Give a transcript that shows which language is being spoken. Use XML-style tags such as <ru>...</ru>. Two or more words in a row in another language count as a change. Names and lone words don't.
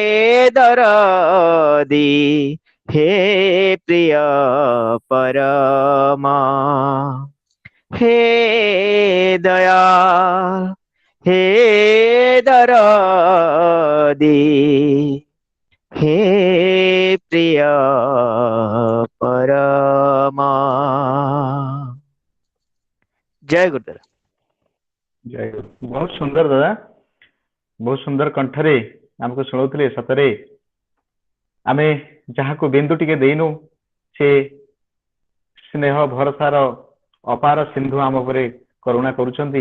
<bn>দরদি হে প্রিয় পরমা হে দয়াল হে দরদি হে প্রিয় পরমা জয় গুরুদেব।</bn> <or>ଜୟ ଗୁରୁ। ବହୁତ ସୁନ୍ଦର ଦାଦା, ବହୁତ ସୁନ୍ଦର କଣ୍ଠରେ ଆମକୁ ଶୁଣଉଥିଲେ। ସତରେ ଆମେ ଯାହାକୁ ବିନ୍ଦୁ ଟିକେ ଦେଇନୁ ସେ ସ୍ନେହ ଭରସାର ଅପାର ସିନ୍ଧୁ ଆମ ଉପରେ କରୁଣା କରୁଛନ୍ତି।</or>